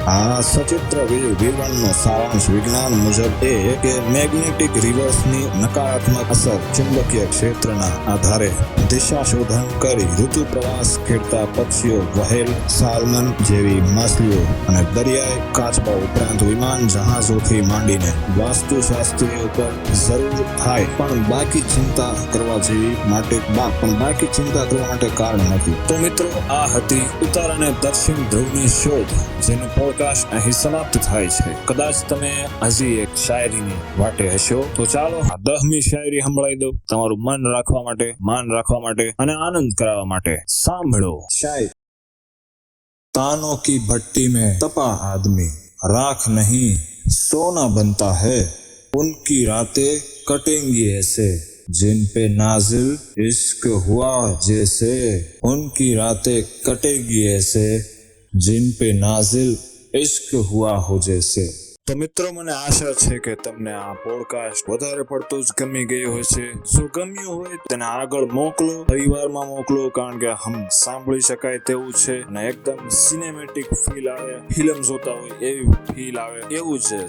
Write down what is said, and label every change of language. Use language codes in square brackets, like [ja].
[gu] આ સચિત્ર વિવરણનો સારાંશ વિજ્ઞાન મુજબ એ કે મેગ્નેટિક રિવર્સની નકારાત્મક અસર ચુંબકીય ક્ષેત્રના આધારે દિશા શોધન કરી ઋતુ પ્રવાસ ખેડતા પક્ષીઓ, વહેલ, સાલ્મન જેવી માછલીઓ અને દરિયાઈ કાચબા ઉપરાંત વિમાન જહાજોથી માંડીને વાસ્તુશાસ્ત્રીઓ પર જરૂર થાય પણ બાકી ચિંતા કરવા માટે કારણ નથી. તો મિત્રો, આ હતી ઉત્તર અને દક્ષિણ ધ્રુવની શોધ, જેનો પોડકાસ્ટ અહીં સમાપ્ત થાય છે. કદાચ તમે હજી એક શાયરીની વાટે હશો, તો ચાલો આ 10મી શાયરી સંભળાવી દઉં, તમારું મન રાખવા માટે, માન રાખવા માટે અને આનંદ કરાવવા માટે. સાંભળો. [hi] शायद तानों की भट्टी में तपा आदमी राख नहीं सोना बनता है. उनकी रातें कटेंगी ऐसे जिन पे नाजिल इश्क हुआ जैसे. उनकी रातें कटेंगी ऐसे जिन पे नाजिल इश्क हुआ हो जैसे. [gu] તો મિત્રો, મને આશા છે કે તમને આ પોડકાસ્ટ વધારે પડતું જ ગમી ગયું હશે. જો ગમ્યું હોય તેને આગળ મોકલો, પરિવારમાં મોકલો, કારણ કે સાંભળી શકાય તેવું છે અને એકદમ સિનેમેટિક ફીલ આવે, ફિલ્મ જોતા હોય એવી ફીલ આવે એવું છે.